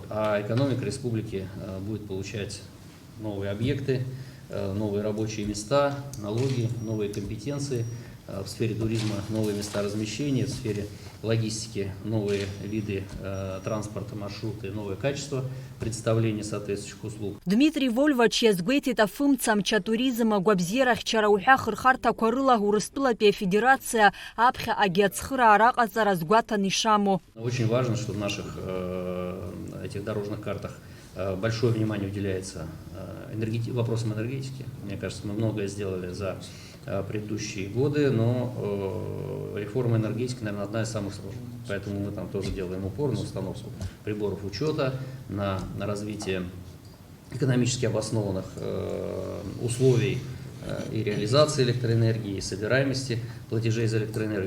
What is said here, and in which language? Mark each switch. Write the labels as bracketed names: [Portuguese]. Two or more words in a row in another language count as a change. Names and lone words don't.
[Russian] А экономика республики будет получать новые объекты, новые рабочие места, налоги, новые компетенции. В сфере туризма новые места размещения, в сфере логистики новые виды транспорта, маршруты, новое качество представления соответствующих услуг. [Abkhazian] Дмитрий Вольвач иазгәеиҭеит афымца амчатуризм агәабзиарахьчара уҳәа хырхарҭақәа рыла Урыстәылатәи афедерация аԥхьа агьацхыраара аҟаҵара згәаҭан ишамоу. [Russian] Очень важно, что в наших этих дорожных картах большое внимание уделяется вопросам энергетики. Мне кажется, мы многое сделали за предыдущие годы, но реформа энергетики, наверное, одна из самых сложных. Поэтому мы там тоже делаем упор на установку приборов учета, на развитие экономически обоснованных условий и реализации электроэнергии, и собираемости платежей за электроэнергию.